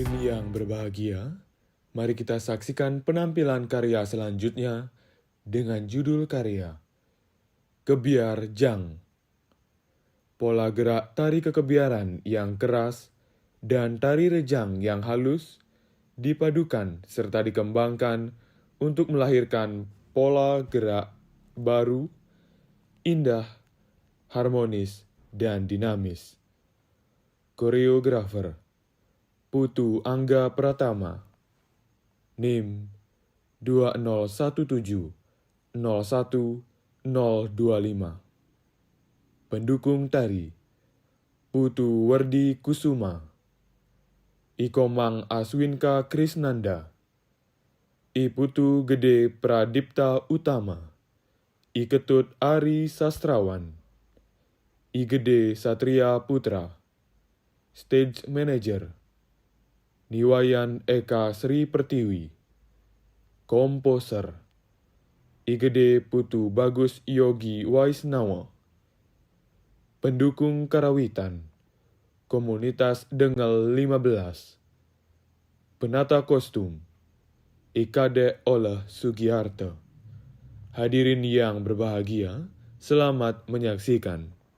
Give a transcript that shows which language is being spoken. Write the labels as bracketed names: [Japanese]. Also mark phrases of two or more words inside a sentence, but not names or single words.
[Indonesian] yang berbahagia, mari kita saksikan penampilan karya selanjutnya dengan judul karya Kebiar Jang. Pola gerak tari kekebiaran yang keras dan tari rejang yang halus dipadukan serta dikembangkan untuk melahirkan pola gerak baru, indah, harmonis, dan dinamis. Koreografer Putu Angga Pratama, NIM 201701025. Pendukung tari Putu Werdi Kusuma, Ikomang Aswinka Krisnanda, I Putu Gede Pradipta Utama, I Ketut Ari Sastrawan, I Gede Satria Putra. [English] Stage Manager [Indonesian] Niwayan Eka Sri Pertiwi. Komposer I Gede Putu Bagus Yogi Waisnawa. Pendukung karawitan Komunitas Dengel 15. Penata kostum I Kade Oleh Sugiharto. Hadirin yang berbahagia, selamat menyaksikan.